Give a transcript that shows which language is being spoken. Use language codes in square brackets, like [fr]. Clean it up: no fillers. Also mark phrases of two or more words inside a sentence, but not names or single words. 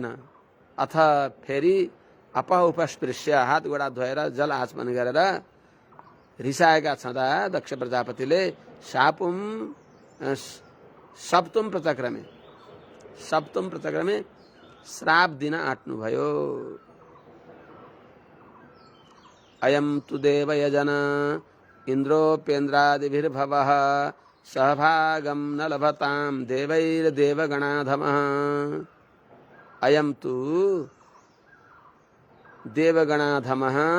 [ne] अथ फेरि [sa] अप उपस्पृश्य, [ne] हात गोडा धोएर जल आचमन गरेर रिसाएका छँदा दक्ष प्रजापतिले [sa] सप्तम प्रचक्रमे [ne] श्राप दिन आँट्नुभयो। [sa] अयं तु देवयजन इन्द्रोपेन्द्रादिभिर्भवः सहभागं न लभतां देवैर्देवगणाधमः। अयं तु देवगणाधमः,